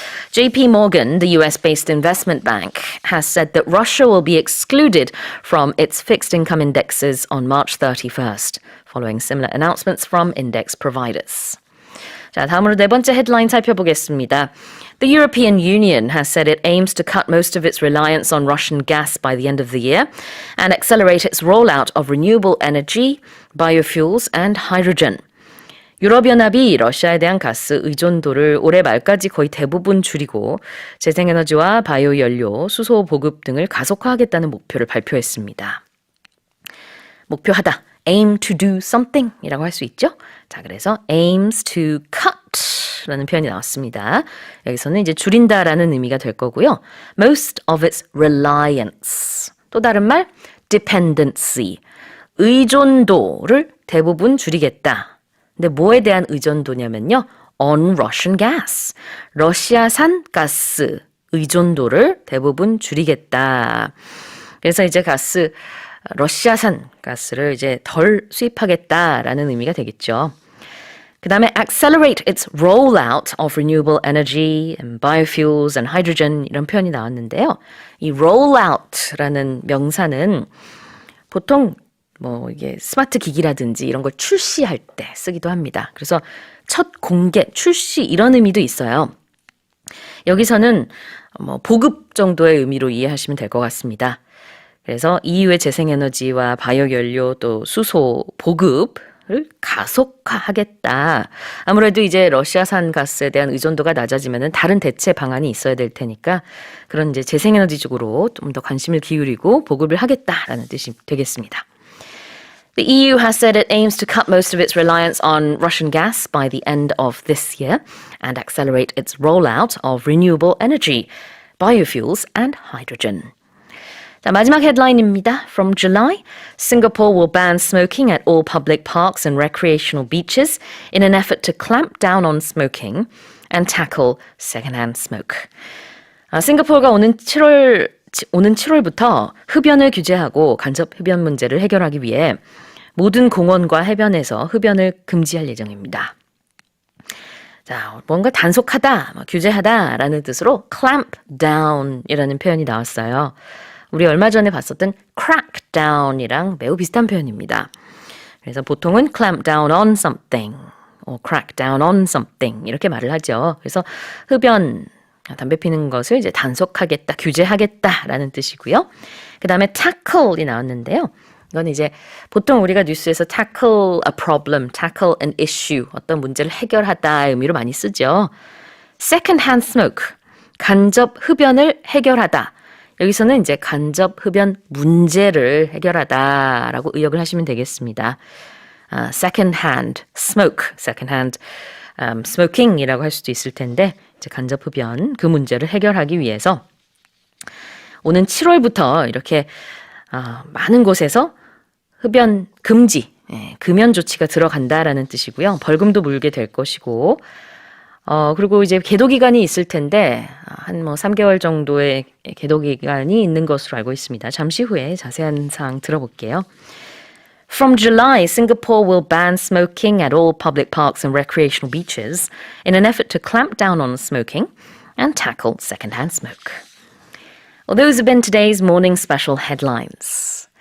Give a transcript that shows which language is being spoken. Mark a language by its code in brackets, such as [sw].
[en] JP Morgan, the US-based investment bank, has said that Russia will be excluded from its fixed income indexes on March 31st, following similar announcements from index providers. [ko] 자, 다음으로 네 번째 헤드라인 살펴보겠습니다. [en] The European Union has said it aims to cut most of its reliance on Russian gas by the end of the year and accelerate its rollout of renewable energy, biofuels and hydrogen. [ko] 유럽연합이 러시아에 대한 가스 의존도를 올해 말까지 거의 대부분 줄이고 재생에너지와 바이오연료, 수소 보급 등을 가속화하겠다는 목표를 발표했습니다. 목표하다, [en] aim to do something [ko] 이라고 할 수 있죠. 자, 그래서 aims to cut 라는 표현이 나왔습니다. 여기서는 이제 줄인다라는 의미가 될 거고요. [en] Most of its reliance. [ko] 또 다른 말, dependency. 의존도를 대부분 줄이겠다. 근데 뭐에 대한 의존도냐면요. [en] on Russian gas. [ko] 러시아산 가스 의존도를 대부분 줄이겠다. 그래서 이제 러시아산 가스를 이제 덜 수입하겠다라는 의미가 되겠죠. [en] 그 다음에 accelerate its rollout of renewable energy and biofuels and hydrogen 이런 표현이 나왔는데요. [ko] 이 rollout라는 명사는 보통 이게 스마트 기기라든지 이런 걸 출시할 때 쓰기도 합니다. 그래서 첫 공개, 출시 이런 의미도 있어요. 여기서는 보급 정도의 의미로 이해하시면 될 것 같습니다. 그래서 EU의 재생에너지와 바이오연료 또 수소 보급을 가속화하겠다. 아무래도 이제 러시아산 가스에 대한 의존도가 낮아지면은 다른 대체 방안이 있어야 될 테니까 그런 이제 재생에너지 쪽으로 좀 더 관심을 기울이고 보급을 하겠다라는 뜻이 되겠습니다. [en] The EU has said it aims to cut most of its reliance on Russian gas by the end of this year and accelerate its rollout of renewable energy, biofuels and hydrogen. [ko] 자, 마지막 헤드라인입니다. [en] From July, Singapore will ban smoking at all public parks and recreational beaches in an effort to clamp down on smoking and tackle secondhand smoke. [ko] 싱가포르가 오는 7월부터 흡연을 규제하고 간접 흡연 문제를 해결하기 위해 모든 공원과 해변에서 흡연을 금지할 예정입니다. 자, 뭔가 단속하다, 규제하다라는 뜻으로 clamp down이라는 표현이 나왔어요. 우리 얼마 전에 봤었던 crack down이랑 매우 비슷한 표현입니다. 그래서 보통은 [en] clamp down on something, crack down on something [ko] 이렇게 말을 하죠. 그래서 흡연, 담배 피는 것을 이제 단속하겠다, 규제하겠다라는 뜻이고요. 그 다음에 tackle이 나왔는데요. 이건 이제 보통 우리가 뉴스에서 [en] tackle a problem, tackle an issue, [ko] 어떤 문제를 해결하다 의미로 많이 쓰죠. secondhand smoke, 간접 흡연을 해결하다. 여기서는 이제 간접 흡연 문제를 해결하다라고 의역을 하시면 되겠습니다. secondhand smoke, secondhand smoking이라고 할 수도 있을 텐데 이제 간접 흡연 그 문제를 해결하기 위해서 오는 7월부터 이렇게 많은 곳에서 흡연 금지, 금연 조치가 들어간다라는 뜻이고요. 벌금도 물게 될 것이고, 그리고 이제 계도 기간이 있을 텐데 한 3개월 정도의 계도 기간이 있는 것으로 알고 있습니다. 잠시 후에 자세한 사항 들어볼게요. [en] From July, Singapore will ban smoking at all public parks and recreational beaches in an effort to clamp down on smoking and tackle secondhand smoke. Well, those have been today's morning special headlines.